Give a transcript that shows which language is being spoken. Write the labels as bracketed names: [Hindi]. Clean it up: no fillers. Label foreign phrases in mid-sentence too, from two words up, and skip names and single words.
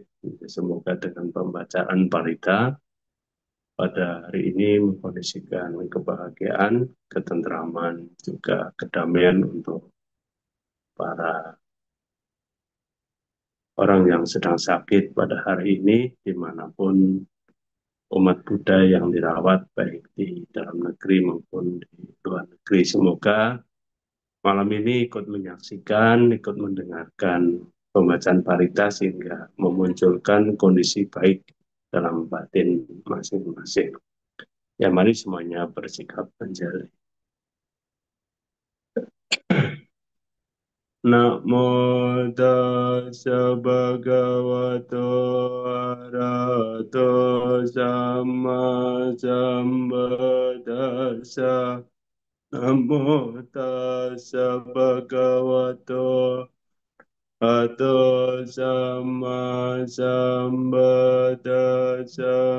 [Indonesian] Semoga dengan pembacaan parita pada hari ini mengkondisikan kebahagiaan, ketentraman, juga kedamaian untuk para orang yang sedang sakit pada hari ini, dimanapun umat Buddha yang dirawat, baik di dalam negeri maupun di luar negeri. Semoga malam ini ikut menyaksikan, ikut mendengarkan pembacaan parita sehingga memunculkan kondisi baik dalam batin masing-masing. Ya, mari semuanya bersikap menjadi. [Pali] Namo tassa bhagavato arahato samma sambuddhassa. Namo tassa bhagavato arahato samma sambuddhassa.